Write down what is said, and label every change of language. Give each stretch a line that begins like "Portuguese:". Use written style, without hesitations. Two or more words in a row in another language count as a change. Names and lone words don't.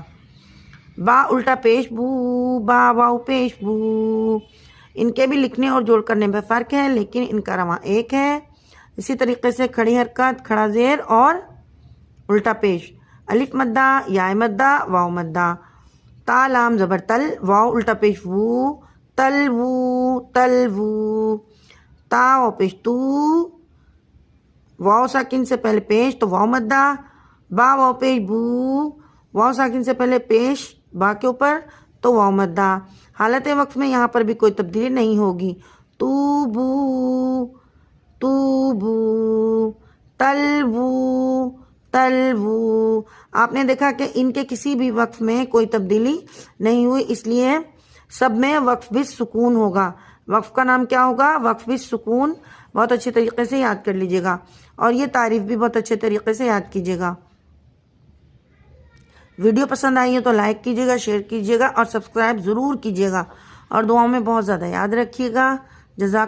Urdu: با الٹا پیش بو، با واو پیش بو۔ ان کے بھی لکھنے اور جوڑ کرنے میں فرق ہے، لیکن ان کا رواں ایک ہے۔ اسی طریقے سے کھڑی حرکت کھڑا زیر اور الٹا پیش، الف مدہ، یا مدہ، واو مدہ۔ تا لام زبر تل، واو الٹا پیش وو، تل وو، تل وو۔ تا واو پیش تو، واو ساکن سے پہلے پیش تو واو مدہ، با واو پیش بو، واو ساکن سے پہلے پیش با کے اوپر تو واو مدہ۔ حالت وقف میں یہاں پر بھی کوئی تبدیلی نہیں ہوگی۔ تو بو، تو بو، تل وو، تل وو۔ آپ نے دیکھا کہ ان کے کسی بھی وقف میں کوئی تبدیلی نہیں ہوئی، اس لیے سب میں وقف بالسکون ہوگا۔ وقف کا نام کیا ہوگا؟ وقف بالسکون۔ بہت اچھے طریقے سے یاد کر لیجیے گا، اور یہ تعریف بھی بہت اچھے طریقے سے یاد کیجیے گا۔ ویڈیو پسند آئی ہے تو لائک کیجیے گا، شیئر کیجیے گا، اور سبسکرائب ضرور کیجیے گا، اور دعاؤں میں بہت زیادہ یاد رکھیے گا۔